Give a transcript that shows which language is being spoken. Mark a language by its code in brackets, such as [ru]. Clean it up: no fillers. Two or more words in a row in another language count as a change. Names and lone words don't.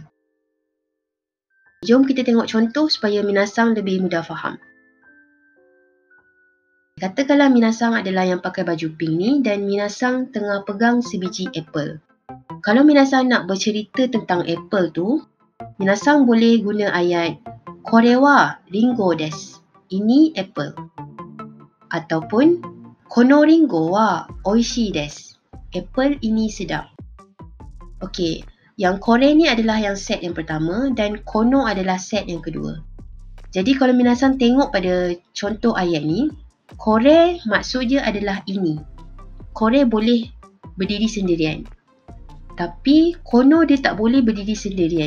[ms] Jom kita tengok contoh supaya minasang lebih mudah faham. Katakanlah minasang adalah yang pakai baju pink ni dan minasang tengah pegang sebiji apple. Kalau minasang nak bercerita tentang apple tu, minasang boleh guna ayat [ja] これはりんごです. [ms] Ini apple. [ja] Ataupun このりんごはおいしいです. [ms] Apple ini sedap. Okey, yang kore ni adalah yang set yang pertama dan kono adalah set yang kedua. Jadi kalau minasan tengok pada contoh ayat ni, kore maksud dia adalah ini. Kore boleh berdiri sendirian. Tapi kono dia tak boleh berdiri sendirian.